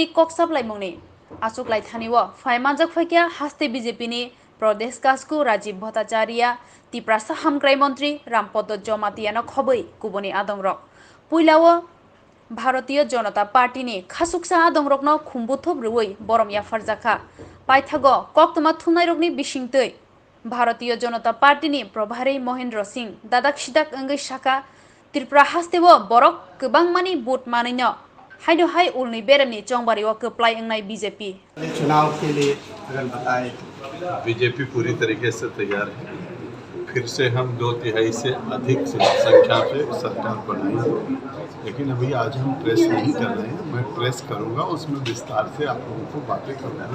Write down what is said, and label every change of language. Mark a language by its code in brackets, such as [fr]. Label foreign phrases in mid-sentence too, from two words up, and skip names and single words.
[trp] कक्साबलायमुंनि आचकलायथानिव फायमानजाक फैक्या हास्ते बीजेपी प्रदेश कासकु राजीव भट्टाचार्य तिप्रासा हामग्राय मंत्री रामपद जमातियानो खबै गुबुनि आदंरक पुइलाव भारतीय जनता पार्टी खासुकसा आदंरकनो खुम्बुथब रुवै बरम याफारजाखा पाइथागो कक्तमा थुनायरकनि बिसिंतै भारतीय जनता पार्टी प्रभारी महेंद्र सिंह दादाक सिदाक अंगै शाखा त्रिपुरा हास्तेव बरक गोबांमानि बुथ मानैनो हाइनो हाइ उलनि बेरेनि चौंबारिव कप्लाय अंनाय बीजेपी [hi] चुनाव के लिए अगर बताएं। बीजेपी पूरी तरीके से तैयार है। फिर से हम 2/3 से अधिक संख्या पे सरकार बनाएंगे, लेकिन अभी आज हम प्रेस नहीं कर रहे हैं। मैं प्रेस करूंगा, उसमें विस्तार से आप लोगों को बातें करूंगा।